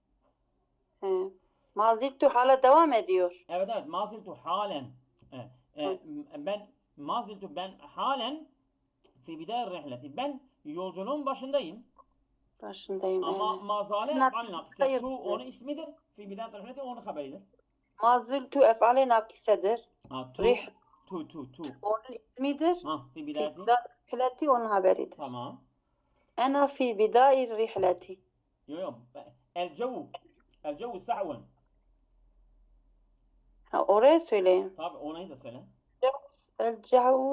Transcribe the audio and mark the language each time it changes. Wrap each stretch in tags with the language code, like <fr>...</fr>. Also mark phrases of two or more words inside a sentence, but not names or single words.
<ar>ما زلت</ar> <tr>hala devam ediyor. Evet evet.</tr> <ar>ما زلت</ar> <tr>halen. Ben halen</tr> <ar>في بداية رحلتي.</ar> <tr>Ben yolculuğun başındayım. Başındayım. Ama Evet.</tr> <ar>mazale Nak-</ar> <tr>ef'al nakise. sayı- Tu onun ismidir.</tr> <ar>في بداية رحلتي</ar> <tr>onun haberidir.</tr> <ar>ما زلت</ar> <tr>ef'ale nakisedir.</tr> <ar>Tu. Rih Tu.</ar> <tr>onun ismidir. Ha. Fi</tr> <ar>Fi bidayeti.</ar> <tr>rihleti onun haberidir. Tamam.</tr> <ar>أنا في بداية رحلتي. Yo. الجو صحو.</ar> <tr>Ha, oraya söyleyeyim. Tabi onu da söyle.</tr> <ar>الجو</ar>